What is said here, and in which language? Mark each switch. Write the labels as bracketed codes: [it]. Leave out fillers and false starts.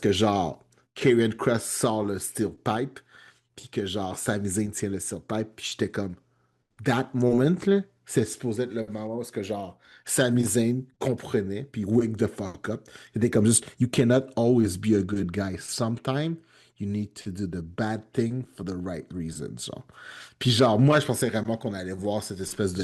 [fr] est-ce que, genre, Karrion Kross sort le steel pipe, puis que, genre, Sami Zayn tient le steel pipe, puis j'étais comme, [en] that moment, [fr] là, c'est supposé être le moment où est-ce que, genre, Sami Zayn comprenait, puis [en] wake the fuck up. [fr] C'était comme juste, [en] you cannot always be a good guy. Sometimes, you need to do the bad thing for the right reasons, genre. [fr] Puis, genre, moi, je pensais vraiment qu'on allait voir cette espèce de